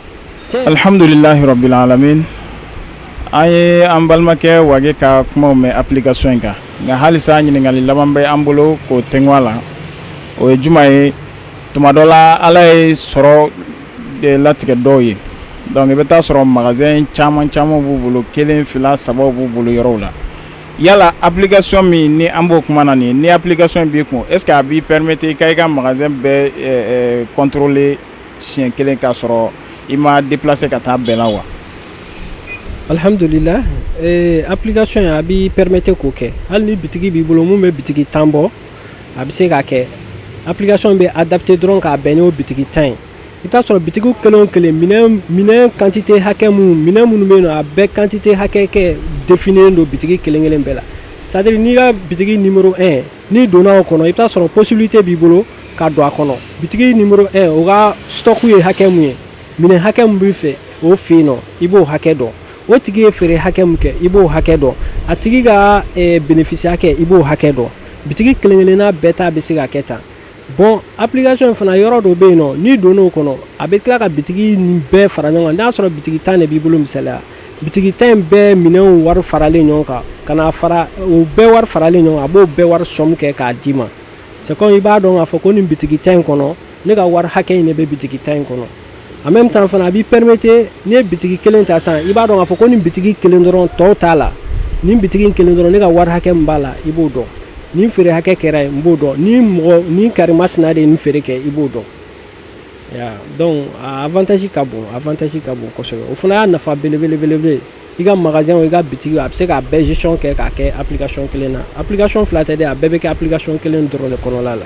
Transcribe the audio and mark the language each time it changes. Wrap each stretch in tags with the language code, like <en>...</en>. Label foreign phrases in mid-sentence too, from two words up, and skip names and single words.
<ar>alhamdulillahi rabbil alamin</ar> <bm>an ye an balimakɛ wage ka kumaw mɛn application in kan nka halisa ɲininkali laban bɛ an bolo k'o tɛŋu a la o ye juma ye tuma dɔ la ala ye sɔrɔ de latigɛ dɔw ye donc i bɛ taa sɔrɔ magasin caman b'u bolo 1 2 3 b'u bolo yɔrɔw la yala application min ni an b'o kuma na nin ye ni application b'i kun</bm> <fr>est ce que</fr> <bm>a b'i permettre i ka magasin bɛɛ contrôler siɲɛ kelen k'a sɔrɔ i ma déplacer ka taa bɛɛ la wa. alhamdulillah application a b'i permettre k'o kɛ hali ni bitigi b'i bolo mun bɛ bitigi tan bɔ a bɛ se ka kɛ application bɛ adapté dɔrɔn k'a bɛn n'o bitigi tan ye i bɛ taa sɔrɔ bitigi kelen o kelen minɛn quantité hakɛ minɛn minnu bɛ yen nɔ a bɛɛ quantité hakɛ kɛ définilen don bitigi kelen kelen bɛɛ la</bm> <fr>c'est à dire</fr> <bm>n'i ka bitigi numéro 1 n'i donna o kɔnɔ i bɛ taa sɔrɔ possibilité b'i bolo ka don a kɔnɔ bitigi numéro 1 o ka stock ye hakɛ mun ye minɛn hakɛ mun b'i fɛ o fɛ yen nɔ i b'o hakɛ dɔn o tigi ye feere hakɛ mun kɛ i b'o hakɛ dɔn a tigi ka bénéfice hakɛ i b'o hakɛ dɔn bitigi kelen-kelenna bɛɛ ta bɛ se ka kɛ tan bon application fana yɔrɔ dɔ bɛ yen nɔ n'i donn'o kɔnɔ a bɛ tila ka bitigi nin bɛɛ fara ɲɔgɔn kan n'a sɔrɔ bitigi 10 de b'i bolo misaliya bitigi 10 in bɛɛ minɛnw wari faralen ɲɔgɔn kan ka na fara o bɛɛ wari faralen ɲɔgɔn kan a b'o bɛɛ wari somme kɛ k'a d'i ma</bm> <fr>c'est comme</fr> <bm>i b'a dɔn k'a fɔ ko nin bitigi 10 in kɔnɔ ne ka wari hakɛ in de bɛ bitigi 10 in kɔnɔ</bm> <fr>en même temps</fr> <bm>fana a b'i permettre n'i ye bitigi kelen ta san i b'a dɔn k'a fɔ ko nin bitigi kelen dɔrɔn tɔw t'a la nin bitigi kelen dɔrɔn ne ka wari hakɛ min b'a la i b'o dɔn nin feere hakɛ kɛra ye n b'o dɔn ni karimasina de ye nin feere kɛ i b'o dɔn donc a avantage ka bon kosɛbɛ o fana y'a nafa belebele i ka magasin o i ka bitigi a bɛ se k'a bɛɛ gestion kɛ k'a kɛ application kelen na application fila tɛ dɛ a bɛɛ bɛ kɛ application kelen dɔrɔn de kɔnɔla la</bm>